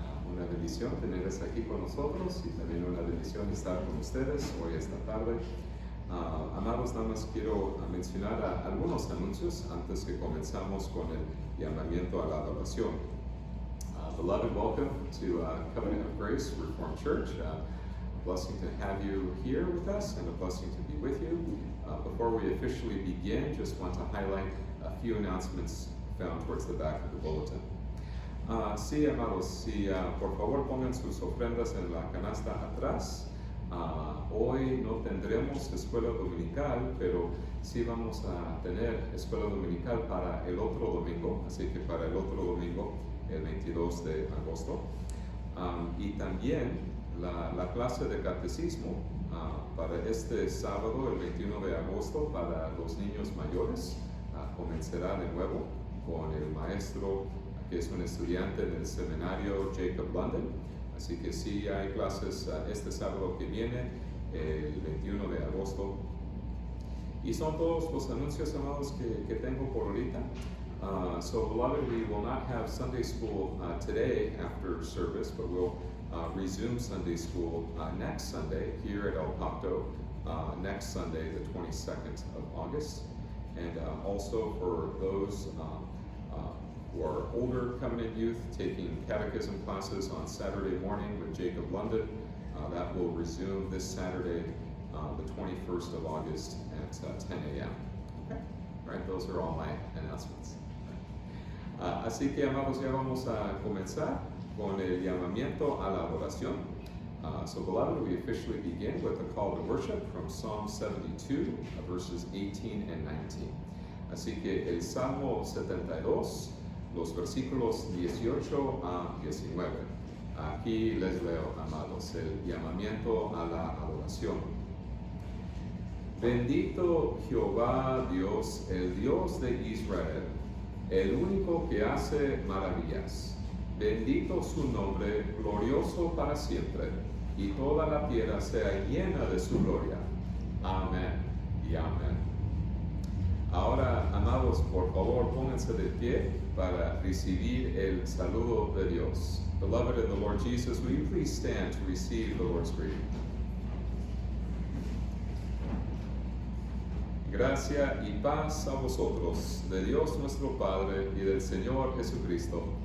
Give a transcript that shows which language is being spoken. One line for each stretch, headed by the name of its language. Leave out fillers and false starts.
Spanish: Una bendición tenerles aquí con nosotros y también una bendición estar con ustedes hoy esta tarde. Amados, nada más quiero mencionar algunos anuncios antes que comenzamos con el llamamiento a la adoración.
English: Beloved, welcome to Covenant of Grace Reformed Church. A blessing to have you here with us and a blessing to be with you. Before we officially begin, just want to highlight a few announcements found towards the back of the bulletin.
Spanish: Sí, amados, si por favor pongan sus ofrendas en la canasta atrás. Hoy no tendremos escuela dominical, pero sí vamos a tener escuela dominical para el otro domingo, así que para el otro domingo, el 22 de agosto. Y también la clase de catecismo para este sábado, el 21 de agosto, para los niños mayores, comenzará de nuevo con el maestro que es un estudiante del seminario Jacob London. Así que sí hay clases este sábado que viene, el 21 de agosto. Y son todos los anuncios, amados, que tengo por ahorita.
English: So, beloved, we will not have Sunday school today after service, but we'll resume Sunday school next Sunday here at El Pacto, next Sunday, the 22nd of August. And also for those who are older Covenant youth taking catechism classes on Saturday morning with Jacob London, that will resume this Saturday, the 21st of August at 10 a.m. Okay, all right, those are all my announcements.
Spanish: Así que, amados, ya vamos a comenzar con el llamamiento a la adoración.
English: So, beloved, we officially begin with a call to worship from Psalm 72, verses 18 and 19.
Spanish: Así que el Salmo 72, los versículos 18 a 19. Aquí les leo, amados, el llamamiento a la adoración. Bendito Jehová Dios, el Dios de Israel, el único que hace maravillas. Bendito su nombre, glorioso para siempre, y toda la tierra sea llena de su gloria. Amén y amén. Ahora, amados, por favor, pónganse de pie para recibir el saludo de Dios.
English: Beloved in the Lord Jesus, will you please stand to receive the Lord's greeting?
Spanish: Gracia y paz a vosotros, de Dios nuestro Padre y del Señor Jesucristo.